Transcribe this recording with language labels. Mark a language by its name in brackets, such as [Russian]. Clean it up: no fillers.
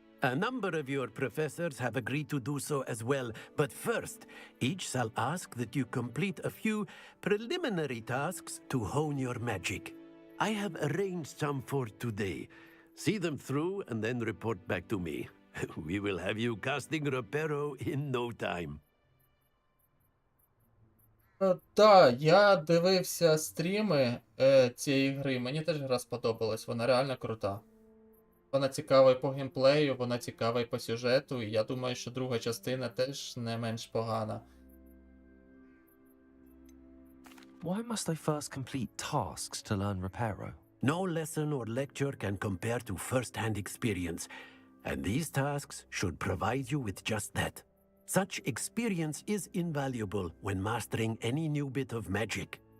[English] A number of your professors have agreed to do so as well, but first, each shall ask that you complete a few preliminary tasks to hone your magic. I have arranged some for today. See them through and then report back to me. We will have you casting Reparo in no time. [Ukrainian] Так, я дивився стріми цієї гри, мені теж гра сподобалась, вона реально крута. Вона цікава і по геймплею, вона цікава і по сюжету, і я думаю, що друга частина теж не менш погана. [English] Why must I first complete tasks to learn Reparo? No lesson or lecture can compare to first-hand experience, and these tasks should provide you with just that. Such experience is invaluable when mastering any new bit of magic.